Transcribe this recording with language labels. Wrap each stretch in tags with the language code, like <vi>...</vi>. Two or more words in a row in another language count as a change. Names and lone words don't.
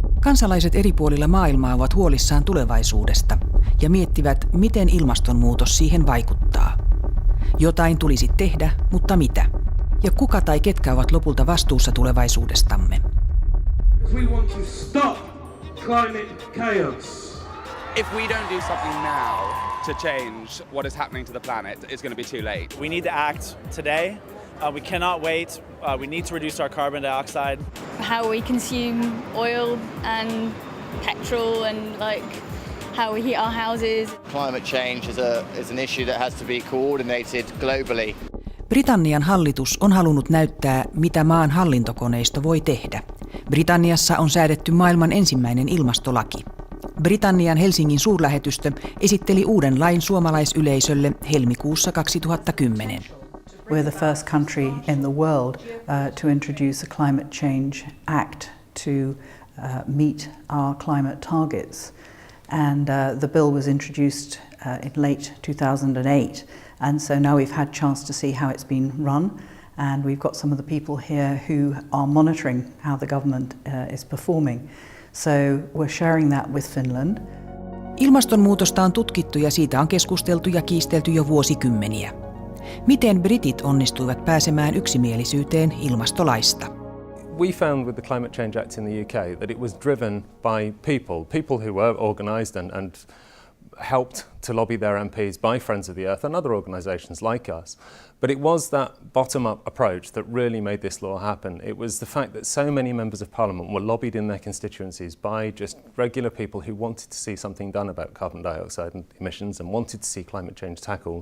<fi>Kansalaiset eri puolilla maailmaa ovat huolissaan tulevaisuudesta ja miettivät, miten ilmastonmuutos siihen vaikuttaa. Jotain tulisi tehdä, mutta mitä? Ja kuka tai ketkä ovat lopulta vastuussa tulevaisuudestamme?</fi> <en>We want to stop climate chaos. If we don't do something now to change what is happening to the planet, it's going to be too late. We need to act today. We cannot wait. We need to reduce our carbon dioxide. How we consume oil and petrol and how we heat our houses. Climate change is an issue that has to be coordinated globally.</en> <fi>Britannian hallitus on halunnut näyttää, mitä maan hallintokoneisto voi tehdä. Britanniassa on säädetty maailman ensimmäinen ilmastolaki. Britannian Helsingin suurlähetystö esitteli uuden lain suomalaisyleisölle helmikuussa 2010.</fi> <en>We're the first country in the world to introduce a climate change act to meet our climate targets. And the bill was introduced in late 2008. And so now we've had a chance to see how it's been run. And we've got some of the people here who are monitoring how the government is performing. So we're sharing that with Finland.</en> <fi>Ilmastonmuutosta on tutkittu ja siitä on keskusteltu ja kiistelty jo vuosikymmeniä. Miten britit onnistuivat pääsemään yksimielisyyteen ilmastolaista?</fi> <en>We found with the Climate Change Act in the UK that it was driven by people who were organised and helped to lobby their MPs by Friends of the Earth and other organisations like us. But it was that bottom-up approach that really made this law happen. It was the fact that so many members of Parliament were lobbied in their constituencies by just regular people who wanted to see something done about carbon dioxide emissions and wanted to see climate change tackled.</en>